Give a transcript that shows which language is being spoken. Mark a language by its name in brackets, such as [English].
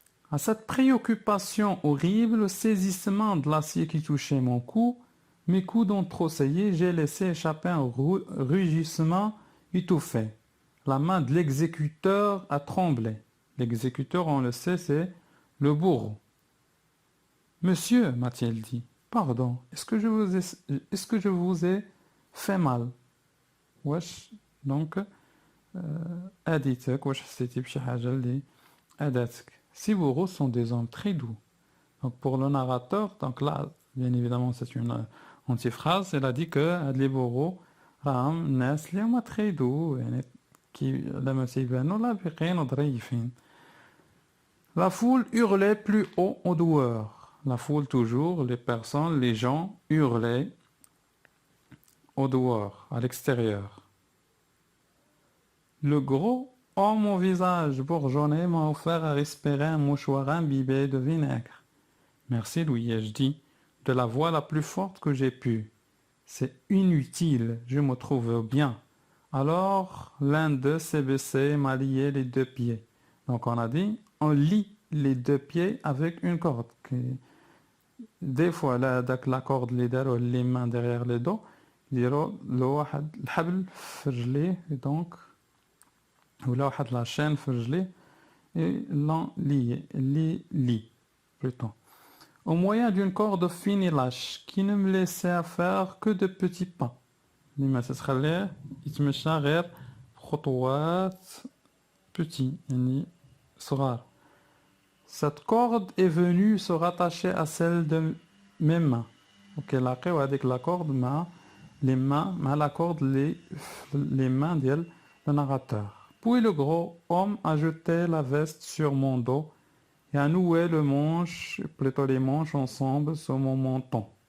[French] À cette préoccupation horrible, le saisissement de l'acier qui touchait mon cou, mes coudes ont tressaillé, j'ai laissé échapper un rugissement étouffé. La main de l'exécuteur a tremblé. L'exécuteur, on le sait, c'est le bourreau. Monsieur, m'a-t-il dit, pardon, est-ce que je vous ai fait mal? [Arabic] واش donc أذيتك واش حسيتي بشي حاجة اللي أذاتك. [French] Ces bourreaux sont des hommes très doux. Donc pour le narrateur, donc là, bien évidemment, c'est une antiphrase. Elle a dit que les bourreaux [Arabic] راهم الناس اللي هما [French] très doux [Arabic] يعني كي لما تيبانوا لابقين وظريفين. [French] La foule hurlait plus haut au dehors. La foule toujours, les personnes, les gens hurlaient au dehors, à l'extérieur. Le gros homme au visage bourgeonné m'a offert à respirer un mouchoir imbibé de vinaigre. Merci, lui ai-je dit, de la voix la plus forte que j'ai pu. C'est inutile, je me trouve bien. Alors, l'un d'eux s'est baissé et m'a lié les deux pieds. Donc on a dit, on lie les deux pieds avec une corde. Des fois, là, la corde les mains derrière le dos, [Arabic] الحبل في رجليه [French] donc [Arabic] ولا واحد [French] la chaîne في رجليه et l'on lie plutôt. Au moyen d'une corde fine et lâche qui ne me laissait faire que de petits pas. [Arabic] لما تتخليه يتمشى غير خطوات [French] petits [Arabic] يعني صغار. [French] Cette corde est venue se rattacher à celle de mes mains. Ok, [Arabic] لاقيو هذيك [French] la corde مع les mains, مع la corde les mains ديال le narrateur. Puis le gros homme a jeté la veste sur mon dos et a noué plutôt les manches ensemble sur mon menton.